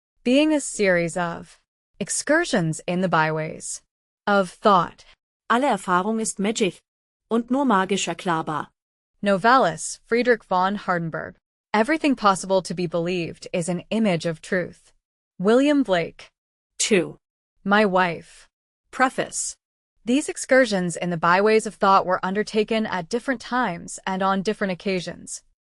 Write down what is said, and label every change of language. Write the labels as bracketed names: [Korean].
[English] Being a series of excursions in the byways of thought. [German] Alle Erfahrung ist magic und nur magisch erklärbar. [English] Novalis, Friedrich von Hardenberg. Everything possible to be believed is an image of truth. William Blake. 2. My wife. Preface. These excursions in the byways of thought were undertaken at different times and on different occasions.